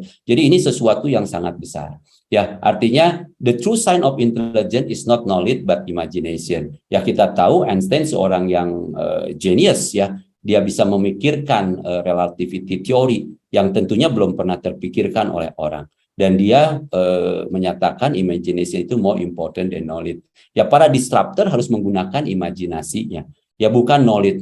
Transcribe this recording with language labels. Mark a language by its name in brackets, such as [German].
[Indonesian] Jadi ini sesuatu yang sangat besar. Ya, artinya [English] the true sign of intelligence is not knowledge but imagination. [Indonesian] Ya, kita tahu Einstein seorang yang genius, ya. Dia bisa memikirkan relativity theory yang tentunya belum pernah terpikirkan oleh orang. Dan dia menyatakan [English] imagination [Indonesian] itu [English] more important than knowledge. [Indonesian] Ya, para disruptor harus menggunakan imajinasinya. Ya, bukan knowledge.